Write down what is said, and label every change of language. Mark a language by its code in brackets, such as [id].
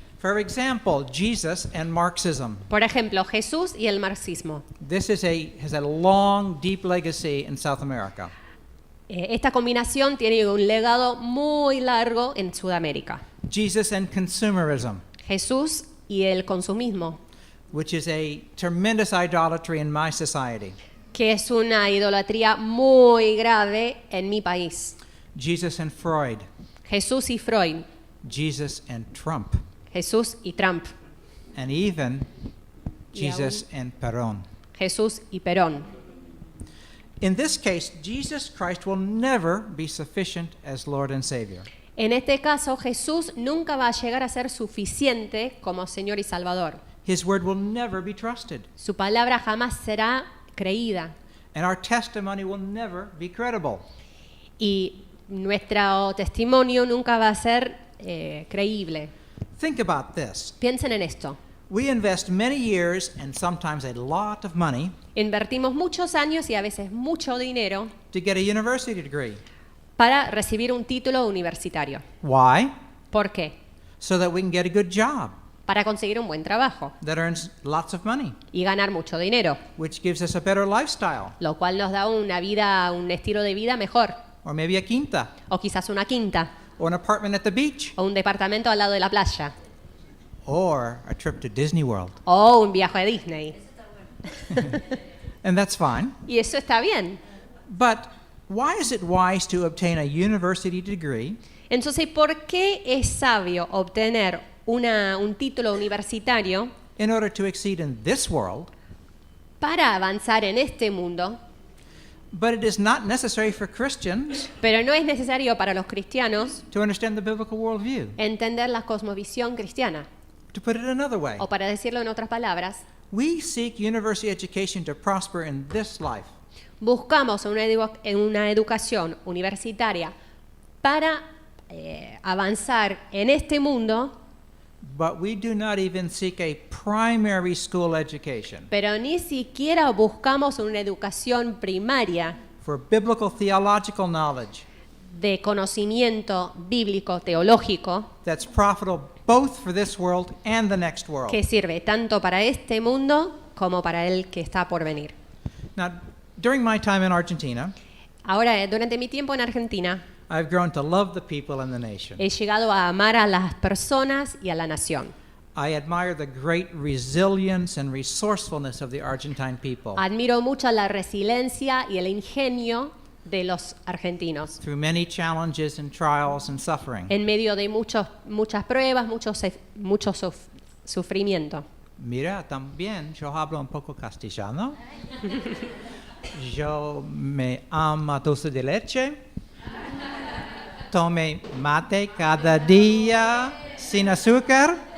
[en] For example, Jesus and Marxism. [es] Por ejemplo, Jesús y el marxismo. [en] This has a long, deep legacy in South America. [es] Esta combinación tiene un legado muy largo en Sudamérica. [en] Jesus and consumerism, [es] Jesús y el consumismo, [en] which is a tremendous idolatry in my society. [es] que es una idolatría muy grave en mi país. [en] Jesus and Freud, [es] Jesús y Freud, [en] Jesus and Trump, [es] Jesús y Trump, [en] and even [es] Y [en] Jesus and Perón. [es] Jesús y Perón. [en] In this case, Jesus Christ will never be sufficient as Lord and Savior. [es] En este caso, Jesús nunca va a llegar a ser suficiente como Señor y Salvador. [en] His word will never be trusted, [es] Su palabra jamás será creída [en] and our testimony will never be credible. [es] y nuestro testimonio nunca va a ser creíble. [en] Think about this. [es] Piensen en esto. [en] We invest many years and sometimes a lot of money [es] Invertimos muchos años y a veces mucho dinero [en] to get a university degree. [es] para recibir un título universitario. [en] Why? [es] ¿Por qué? [en] So that we can get a good job [es] Para conseguir un buen trabajo [en] that earns lots of money, [es] y ganar mucho dinero, [en] which gives us a better lifestyle, [es] lo cual nos da una vida, un estilo de vida mejor, [en] or maybe a quinta, [es] o quizás una quinta, [en] or an apartment at the beach, [es] o un departamento al lado de la playa, [en] or a trip to Disney World. [es] o un viaje a Disney. [en] And that's fine. [es] Y eso está bien. [en] But why is it wise to obtain a university degree [es] Entonces, ¿por qué es sabio obtener un título universitario [en] in order to exceed in this world, [es] para avanzar en este mundo, [en] but it is not necessary for Christians [es] pero no es necesario para los cristianos [en] to understand the biblical worldview? [es] entender la cosmovisión cristiana? [en] To put it another way, [es] O para decirlo en otras palabras, [en] we seek university education to prosper in this life, [es] buscamos una educación universitaria para avanzar en este mundo, [en] but we do not even seek a primary school education [es] pero ni siquiera buscamos una educación primaria [en] for biblical theological knowledge [es] de conocimiento bíblico, teológico, [en] that's profitable both for this world and the next world. [es] que sirve tanto para este mundo como para el que está por venir. [en] Now, during my time in Argentina, [es] Ahora, durante mi tiempo en Argentina, [en] I've grown to love the people and the nation. [es] he llegado a amar a las personas y a la nación. [en] I admire the great resilience and resourcefulness of the Argentine people [es] Admiro mucho la resiliencia y el ingenio de los argentinos [en] through many challenges and trials and suffering. [es] en medio de muchas pruebas, mucho sufrimiento. Mira, también yo hablo un poco castellano. Yo me amo dulce de leche. Tome mate cada día sin azúcar.